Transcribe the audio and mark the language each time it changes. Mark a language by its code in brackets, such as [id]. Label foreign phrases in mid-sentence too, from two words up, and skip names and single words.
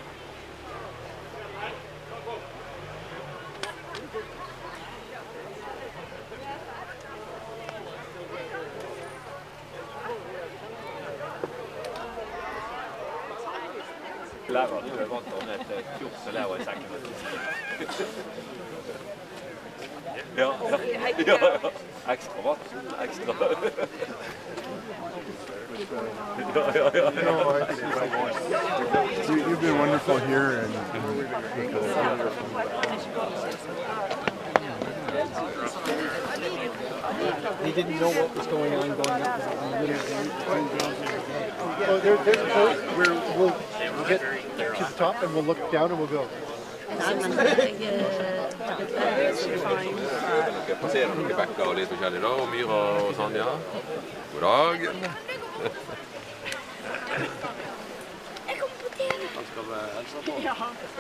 [no] Lærer du er vant til med et kurs og lærer i sengen. Ja. Ekstra vann. Ekstra. [en] You've been wonderful here, and They didn't know what was going on going up. well, there's a point where we'll get to the top and we'll look down and we'll go. [no] Passerer noen bekker og litt forskjellig da, og myrer og sånn, ja. God dag. Jeg kommer på TV. Han skal vi hilse på. Ja. Hæ?